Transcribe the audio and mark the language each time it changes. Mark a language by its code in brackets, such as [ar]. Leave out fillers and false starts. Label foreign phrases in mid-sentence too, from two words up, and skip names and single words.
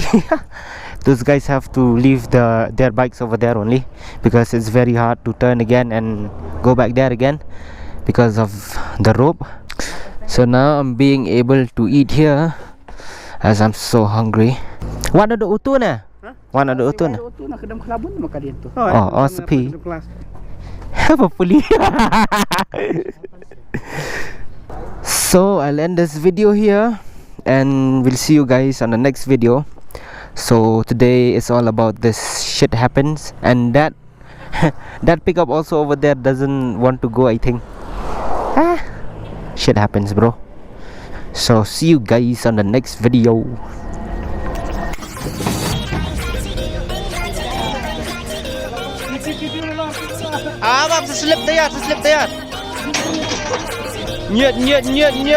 [en] Those guys have to leave their bikes over there only, because it's very hard to turn again and go back there again because of the rope. So now I'm being able to eat here as I'm so hungry. One of the utun na? One of the utun na? Oh, sepi. [ms] Apa puli? [en] So I'll end this video here, and we'll see you guys on the next video. So today is all about this shit happens, and that that pickup also over there doesn't want to go, I think. Shit happens, bro. So see you guys on the next video. [ms] Abang, seslip tayar. Nyet.